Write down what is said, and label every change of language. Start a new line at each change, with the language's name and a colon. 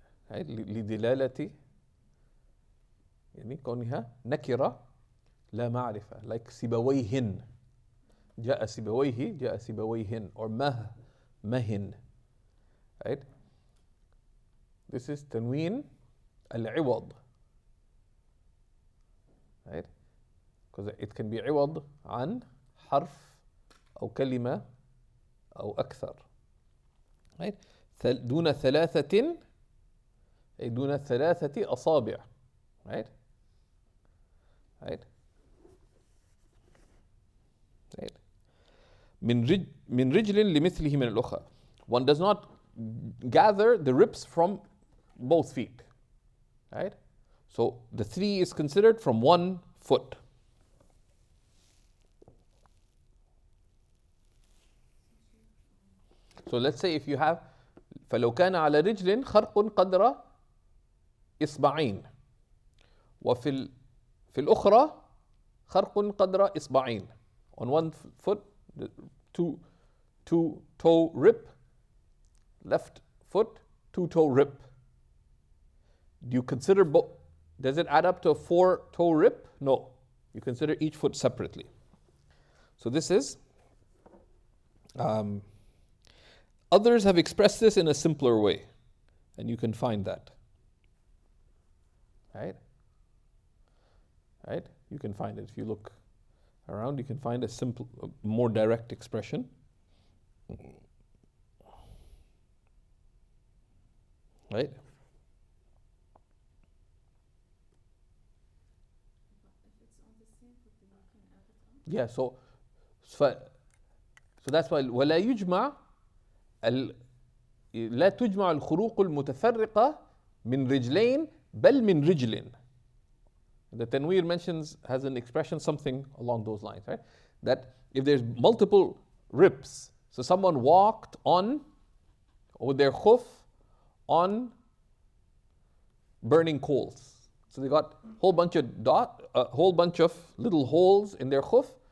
Arabic: لدلالة يعني كونها نكرة لا معرفة, like سيبويهن, جاء سيبويه جاء سيبويهن, or مهن,
English: right? This is
Arabic: تنوين العوض,
English: right? Because it can be
Arabic: عوض عن حرف أو كلمة أو أكثر,
English: right?
Arabic: دون ثلاثة أي دون ثلاثة أصابع,
English: right? Right? Right?
Arabic: من رجل لمثله من الأخرى.
English: One does not gather the ribs from both feet, right? So the 3 is considered from 1 foot. So let's say if you have
Arabic: فلو كان على رجل خرق قدر إصبعين وفي الأخرى خرق قدر إصبعين.
English: On one foot, the two toe rip, left foot, 2 toe rip. Do you consider both? Does it add up to a 4 toe rip? No. You consider each foot separately. So this is, others have expressed this in a simpler way, and you can find that. Right? Right? You can find it. If you look around, you can find a simple, more direct expression. Right? Yeah, so that's why
Arabic: ولا يجمع لا تجمع الخروق المتفرقة من رجلين بل من رجل.
English: The Tanweer has an expression something along those lines, right? That if there's multiple rips, so someone walked on with their khuff on burning coals. So they got a whole bunch of little holes in their khuff.